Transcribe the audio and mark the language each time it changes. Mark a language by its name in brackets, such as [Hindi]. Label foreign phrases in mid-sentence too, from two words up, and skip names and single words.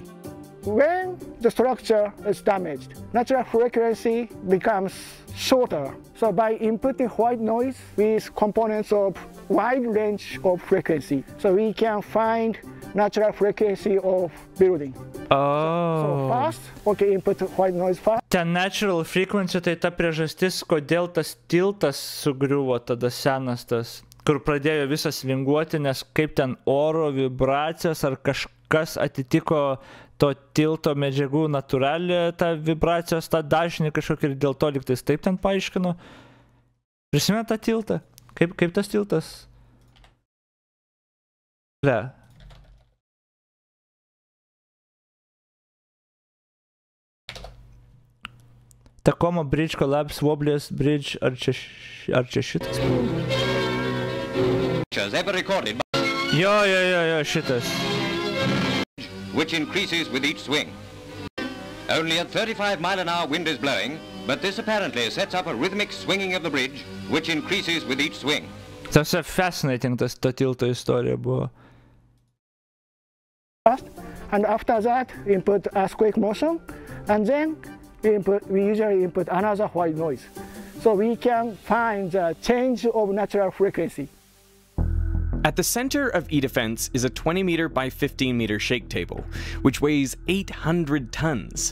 [English] When the structure is damaged, natural frequency becomes shorter. So by inputting white noise with components of wide range of frequency, so we can find natural frequency of building. Oh. So first, okay, input white noise first. [Lithuanian] Ten [English] natural frequency [Lithuanian] tai ta priežastis, kodėl tas tiltas sugriuvo tada senas tas. kur pradėjo visas vinguoti, nes kaip ten oro vibracijos ar kažkas atitiko to tilto medžiagų natūralią tą vibracijos, tą dažnį kažkokį ir dėl to liktais taip ten paaiškino. Prisimena tą tiltą? Kaip tas tiltas? Le. Tacoma Bridge Collapse, Wobbly's Bridge, ar čia šitas? Jo, šitas. [English] Which increases with each swing. Only a 35-mile-an-hour wind is blowing, but this apparently sets up a rhythmic swinging of the bridge, which increases with each swing. [Lithuanian] Tas fascinating, to tilto istorija buvo. [English] And after that, input earthquake motion, and then we usually input another white noise. So we can find the change of natural frequency. At the center of E-Defense is a 20-meter by 15-meter shake table, which weighs 800 tons.